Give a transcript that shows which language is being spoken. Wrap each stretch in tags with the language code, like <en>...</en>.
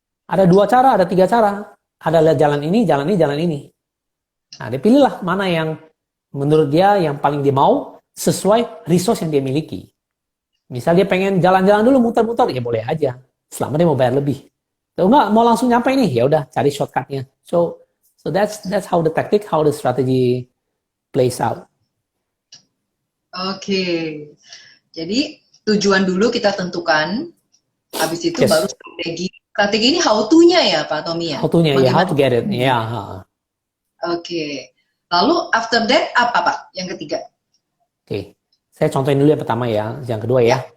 <id>Ada 2 cara, ada 3 cara. Ada lihat jalan ini, jalan ini, jalan ini. Nah, dia pilihlah mana yang menurut dia yang paling dia mau sesuai resource yang dia miliki. Misal dia pengen jalan-jalan dulu muter-muter, ya boleh aja. Selama dia mau bayar lebih. Tuh, enggak mau langsung nyampe nih, ya udah cari shortcutnya.</id> <en>So that's how the tactic, how the strategy plays out.</en> <id>Oke. Jadi tujuan dulu kita tentukan, habis itu baru</id> <en>Yes.</en> <id>strategi. Strategi ini how to-nya ya Pak Tommy ya?</id> <en>How to-nya, ya, how</en> <id>Bagaimana?</id> <en>to get it. Ya, ha.</en> <id>Oke. Lalu after that apa Pak? Yang ketiga? Oke. Saya contohin dulu yang pertama ya, yang kedua ya.</id>